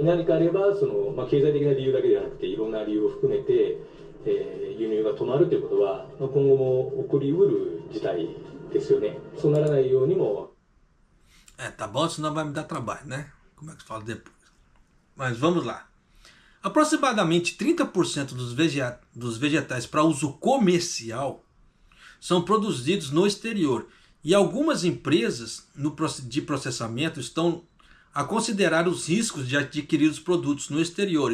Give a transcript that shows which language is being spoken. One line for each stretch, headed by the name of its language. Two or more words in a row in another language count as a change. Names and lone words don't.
Japanese: 何かあれば経済的な理由だけではなくていろんな理由を含めて、輸入が止まるということは、今後も起こりうる事態ですよね。そうならないようにも。
Portuguese: Tá bom, senão vai me dar trabalho, né? Como é que fala depois? Mas vamos lá. Aproximadamente 30% dos vegetais para uso comercial são produzidos no exterior. E algumas empresas de processamento estão a considerar os riscos de adquirir os produtos no exterior.